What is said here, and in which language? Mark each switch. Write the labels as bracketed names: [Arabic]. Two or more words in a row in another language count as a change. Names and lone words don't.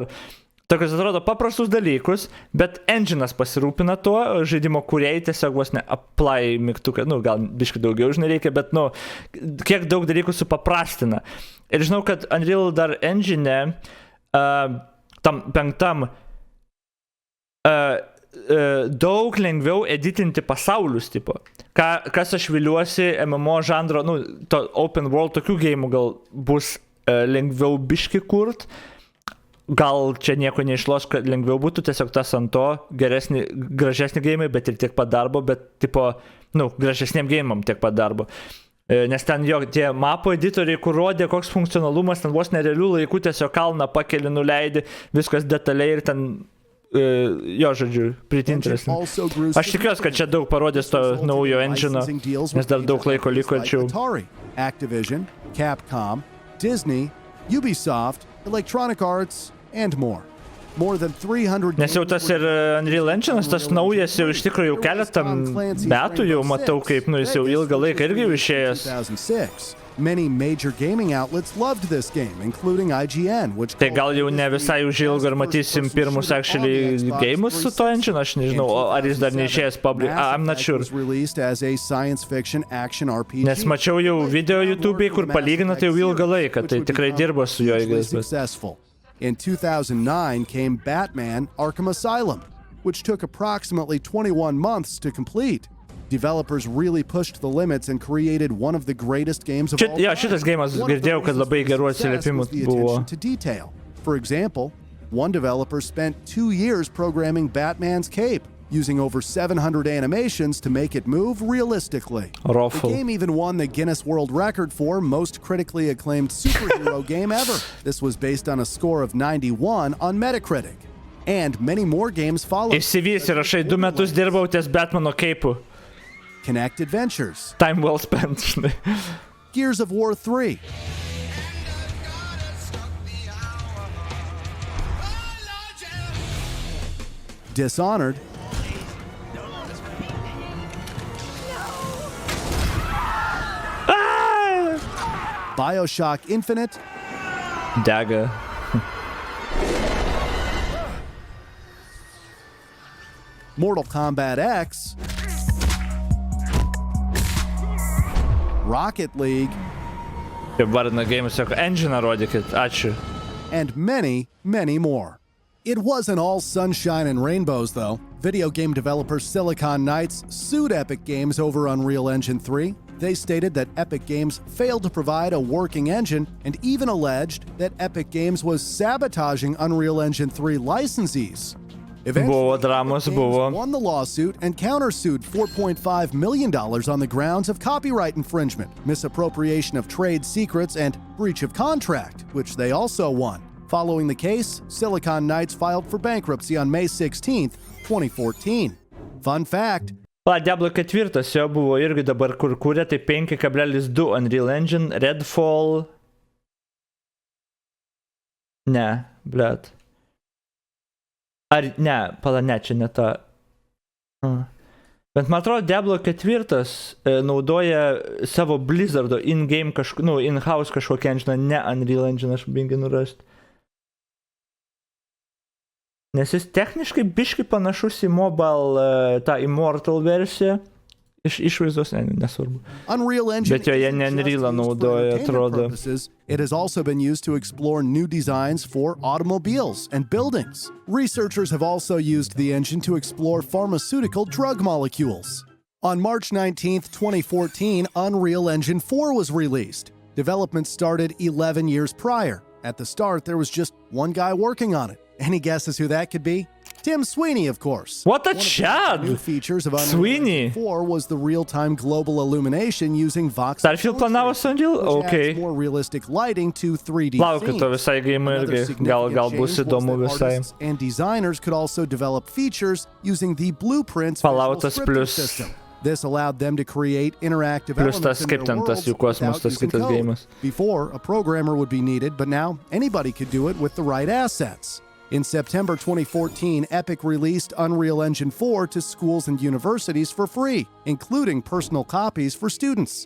[Lithuanian] Tokius atrodo paprastus dalykus, bet engine'as pasirūpina tuo, žaidimo kūrėjai tiesiog vos ne apply mygtuką, gal biškai daugiau, žinai, reikia, bet, kiek daug dalykų supaprastina. Ir žinau, kad Unreal dar engine, tam penktam, daug lengviau editinti pasaulius, tipo. Kas aš viliuosi MMO žanro, to [English] open world [Lithuanian] tokių gėjimų gal bus lengviau biški kurt, gal čia nieko neišlos, kad lengviau būtų, tiesiog tas ant to gražesni gėjimai, bet ir tiek pat darbo, bet tipo, gražesniem gėjimam tiek pat darbo. Nes ten jo tie mapo editoriai, kur rodė, koks funkcionalumas, ten vos nerealių laikų tiesiog kalną pakeli, nuleidi, viskas detaliai ir ten jo, žodžiu, [English] pretty interesting. [Lithuanian] Aš tikiuosi, kad čia daug parodės to naujo engine'o, nes dar daug laiko liko čia. [English] Activision, Capcom, Disney, Ubisoft, Electronic Arts, and more. [Lithuanian] Nes jau tas ir Unreal Engine'as, tas naujas jau iš tikrųjų jau keletą metų jau matau, kaip, jis jau ilgą laiką irgi išėjęs. [English] Many major gaming outlets loved this game, including IGN, which [Lithuanian] Tai gal jau ne visai užilgo ir matysim pirmus [English] actually games [Lithuanian] su to engine, aš nežinau, ar jis dar neišėjęs public, [English] I'm not sure. Was released as a science fiction action RPG. [Lithuanian] Nes mačiau jau video YouTube'ai, kur palygina tai jau ilgą laiką, tai tikrai dirbo su juo ilgas. [English] Successful. In 2009 came Batman: Arkham Asylum, which took approximately 21 months to complete. Developers really pushed the limits and created one of the greatest games of all time. [Lithuanian] Šitas geimas girdėjau, kad labai gerų atsiliepimų buvo. [English] To detail. For example, one developer spent 2 years programming Batman's cape, using over 700 animations to make it move realistically. Awful. The game even won the Guinness World Record for most critically acclaimed superhero game ever. This was based on a score of 91 on Metacritic. And many more games followed. [Lithuanian] Išsivys ir aš 2 metus dirbau ties Batmano keipu. [English] Connect Adventures. Time well spent. Gears of War 3. Dishonored. BioShock Infinite. Dagger. Mortal Kombat X. Rocket League. [Lithuanian] Kaip vardina game, sako, engine rodykit, ačiū. [English] And many, many more. It wasn't all sunshine and rainbows, though. Video game developer Silicon Knights sued Epic Games over Unreal Engine 3. They stated that Epic Games failed to provide a working engine and even alleged that Epic Games was sabotaging Unreal Engine 3 licensees. Eventually, won the lawsuit and countersued $4.5 million on the grounds of copyright infringement, misappropriation of trade secrets, and breach of contract, which they also won. Following the case, Silicon Knights filed for bankruptcy on May 16, 2014. Fun fact. [Lithuanian] Diablo 4 jo buvo irgi dabar kur kūrė, tai 5.2 Unreal Engine, Redfall. Ne, blet. Ar ne, ne, čia ne ta. Bet man atrodo, Diablo 4 naudoja savo Blizzardo [English] in-game in-house [Lithuanian] kažkokią engine, ne Unreal Engine, aš binginu rasti. Nes jis techniškai biškai panašus į mobile, tą Immortal versiją. Išvaizdos, nesvarbu. Bet jo jie ne Unreal'ą naudoja, atrodo. [English] It has also been used to explore new designs for automobiles and buildings. Researchers have also used the engine to explore pharmaceutical drug molecules. On March 19, 2014, Unreal Engine 4 was released. Development started 11 years prior. At the start, there was just one guy working on it. Any guesses who that could be? Tim Sweeney, of course. What a chad! New features of Unreal Engine 4 was the real-time global illumination using voxel [Lithuanian] Starfield planavo su Unreal? Okay. [English] More realistic lighting to 3D [Lithuanian] Laukiu to visai game irgi. Gal bus įdomu visai. [English] And designers could also develop features using the Blueprints [Lithuanian] Falloutas plus [English] system. This allowed them to create interactive elements in their worlds without using code. Before, a programmer would be needed, but now anybody could do it with the right assets. In September 2014, Epic released Unreal Engine 4 to schools and universities for free, including personal copies for students.